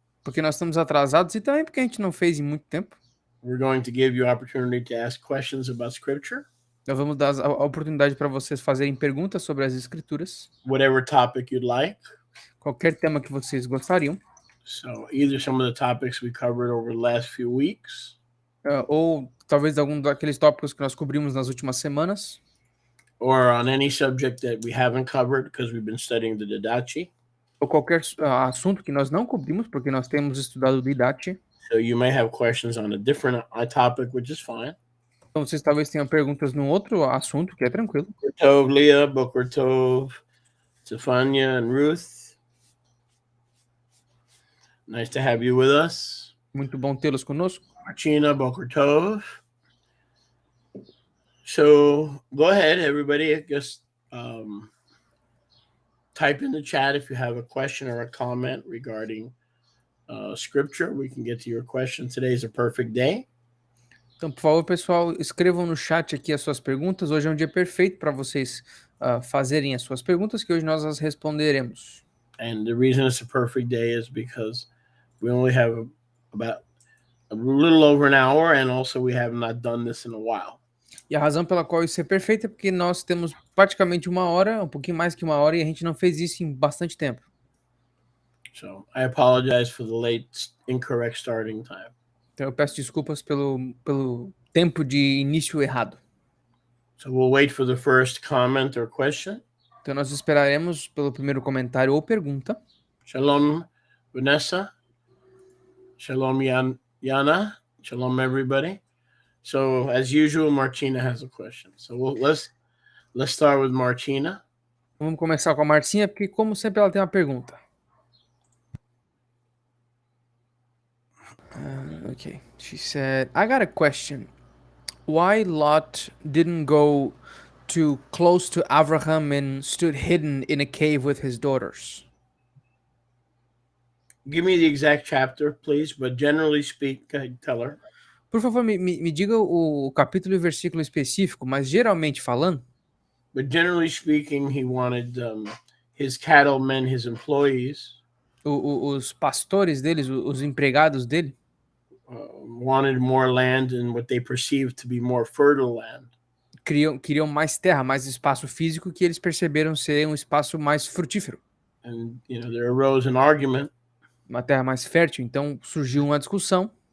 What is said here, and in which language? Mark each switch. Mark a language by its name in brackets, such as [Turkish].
[Portuguese] Porque nós estamos atrasados e também porque a gente não fez em muito tempo. [English] We're going to give you opportunity to ask questions about Scripture, [Portuguese] Nós vamos dar a oportunidade para vocês fazerem perguntas sobre as escrituras, [English] whatever topic you'd like. [Portuguese] qualquer tema que vocês gostariam, [English] So either some of the topics we covered over the last few weeks, [Portuguese] ou talvez algum daqueles tópicos que nós cobrimos nas últimas semanas, [English] or on any subject that we haven't covered because we've been studying the Didache. [Portuguese] ou qualquer assunto que nós não cobrimos, porque nós temos estudado o Didache. [English] So you may have questions on a different topic, which is fine. [Portuguese] Então vocês talvez tenham perguntas num outro assunto, que é tranquilo. [Hebrew] Boker Tov, Leah, Boker Tov, Stefania, and Ruth. [English] Nice to have you with us. [Portuguese] Muito bom tê-los conosco. [Hebrew] Martina, Boker Tov. [English] So go ahead, everybody. Just type in the chat if you have a question or a comment regarding Scripture. We can get to your question. Today is a perfect day. [Portuguese] Então, por favor, pessoal, escrevam no chat aqui as suas perguntas. Hoje é um dia perfeito para vocês fazerem as suas perguntas, que hoje nós as responderemos. [English] And the reason it's a perfect day is because we only have about a little over an hour, and also we have not done this in a while. [Portuguese] E a razão pela qual isso é perfeito é porque nós temos praticamente uma hora, um pouquinho mais que uma hora, e a gente não fez isso em bastante tempo. [English] So I apologize for the late, incorrect starting time. [Portuguese] Então eu peço desculpas pelo tempo de início errado. [English] So we'll wait for the first comment or question. [Portuguese] Então nós esperaremos pelo primeiro comentário ou pergunta. [Hebrew] Shalom, Vanessa. Shalom, Yana. [English] Shalom, everybody. So as usual, Martina has a question. So let's start with Martina. [Portuguese] Vamos começar com a Marcinha, porque como sempre ela tem uma pergunta. [English] Okay, she said, I got a question. Why Lot didn't go too close to Abraham and stood hidden in a cave with his daughters? Give me the exact chapter, please, but generally speaking, tell her. [Portuguese] Por favor, me diga o capítulo e versículo específico, mas geralmente falando. [English] But generally speaking, he wanted his cattlemen, his employees. [Portuguese] Os pastores deles, os empregados dele. [English] Wanted more land and what they perceived to be more fertile land. [Portuguese] Queriam mais terra, mais espaço físico que eles perceberam ser um espaço mais frutífero. [English] And there arose an argument. [Portuguese] Uma terra mais fértil, então surgiu uma discussão.